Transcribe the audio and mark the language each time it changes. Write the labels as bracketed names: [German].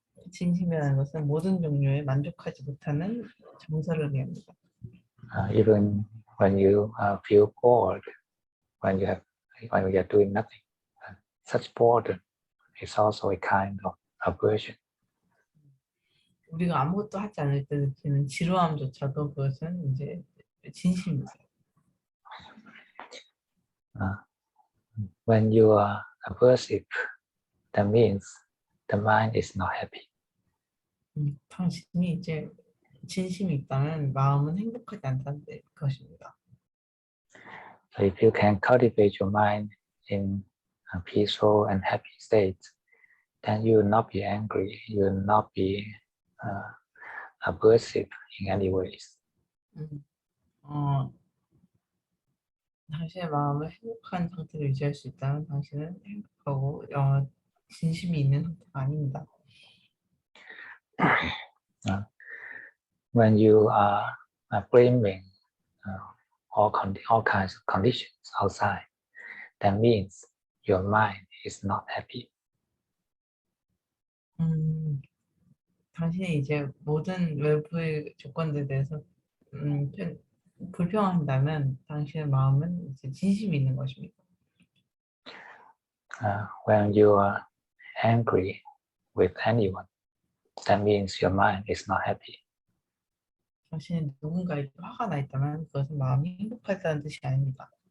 [Korean] 진심이라는 것은 모든 종류의 만족하지 못하는 정서를 의미합니다. [English] Even when you feel bored, when you are doing nothing, such boredom is also a kind of aversion. [Korean] 우리가 아무것도 하지 않을 때 느끼는 지루함조차도 그것은 이제 진심입니다. [English] When you are aversive, that means the mind is not happy. [Korean] 당신이 이제 진심이 있다면 마음은 행복하지 않다는 것입니다. [English] So if you can cultivate your mind in a peaceful and happy state, then you will not be angry, you will not be aversive in any ways. [Korean] 당신의 마음을 행복한 상태로 유지할 수 있다면 당신은 행복하고 진심이 있는 상태가 아닙니다. [English] When you are blaming all kinds of conditions outside, that means your mind is not happy. [Korean] 당신이 이제 모든 외부의 조건들에 대해서 불평한다면 당신의 마음은 이제 진심이 있는 것입니다. [English] When you are angry with anyone, that means your mind is not happy. [Korean] 당신이 누군가에게 화가 나 있다면 그것은 마음이 행복하다는 뜻이 아닙니다.